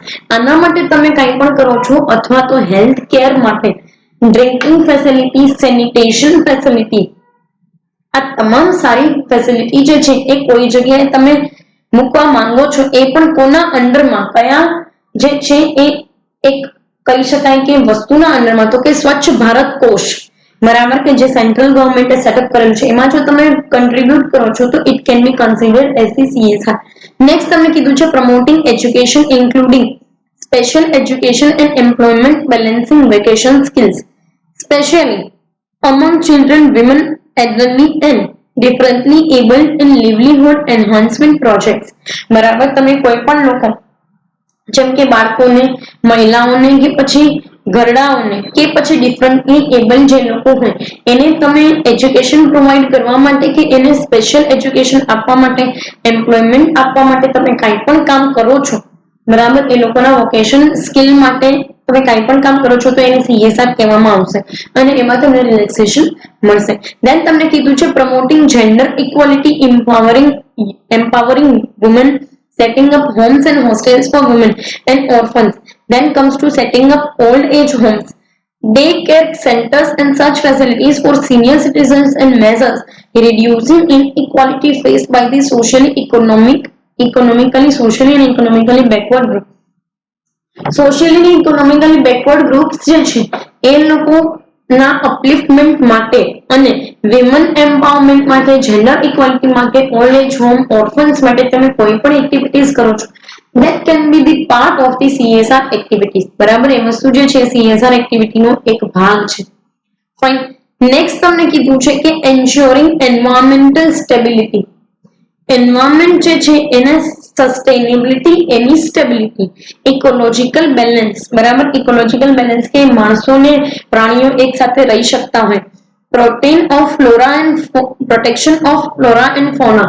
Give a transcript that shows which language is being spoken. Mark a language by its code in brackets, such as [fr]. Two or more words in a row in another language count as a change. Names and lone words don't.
[gu] આના માટે તમે કંઈ પણ કરો છો અથવા તો [en] health care [gu] માટે [en] drinking facility, sanitation facility, [gu] આ તમામ સારી ફેસિલિટી જે છે એ કોઈ જગ્યાએ તમે મૂકવા માંગો છો એ પણ કોના અંડરમાં, કયા જે છે એ એક કહી શકાય કે વસ્તુના અંડરમાં તો કે સ્વચ્છ ભારત કોષ. બરાબર. કે જે સેન્ટ્રલ ગવર્મેન્ટે સેટઅપ કરેલું છે એમાં જો તમે કન્ટ્રીબ્યુટ કરો છો તો [en] it can be considered as the CSR. નેક્સ્ટ [gu] તમને કીધું છે [en] promoting education including special education and employment balancing vacation skills, especially among children, women, elderly and differently abled in livelihood enhancement projects. બરાબર. તમે કોઈ પણ લોકો જેમ કે બાળકોને, મહિલાઓને કે પછી ઘરડાઓને કે પછી differently able જે લોકો હોય એને તમે એજ્યુકેશન પ્રોવાઈડ કરવા માટે કે એને સ્પેશિયલ એજ્યુકેશન આપવા માટે, એમ્પ્લોયમેન્ટ આપવા માટે તમે કાંઈ પણ કામ કરો છો. બરાબર. એ લોકોના vocation skill માટે તમે કાંઈ પણ કામ કરો છો તો એને CSR કહેવામાં આવશે અને એમાં તમને રિલેક્સેશન મળશે. દેન [gu] તમને કીધું છે [en] promoting gender equality, empowering women, setting up homes and hostels for women and orphans. Then comes to setting up old age homes, daycare centers and such facilities for senior citizens and measures reducing inequality faced by the socially and economically backward group. [gu] સોશિયલી અને [en] economically backward groups [gu] જે છે એ લોકોના અપલિફ્ટમેન્ટ માટે અને [en] women empowerment [gu] માટે, [en] gender equality [gu] માટે, [en] old age home, [gu] ઓર્ફન્સ માટે તમે કોઈ પણ એક્ટિવિટીઝ કરો છો [en] that can be the part of the CSR activities. [gu] બરાબર. એ વસ્તુ જે છે CSR એક્ટિવિટીનો એક ભાગ છે. ફાઇન. નેક્સ્ટ તમને કીધું છે કે [en] ensuring environmental stability. [gu] એન્વાયરમેન્ટ જે છે એને સસ્ટેનેબિલિટી, એની સ્ટેબિલિટી, [en] ecological balance. [gu] બરાબર. [en] ecological balance [gu] કે માણસોને, પ્રાણીઓ એક સાથે રહી શકતા હોય. [en] protection of flora and fauna.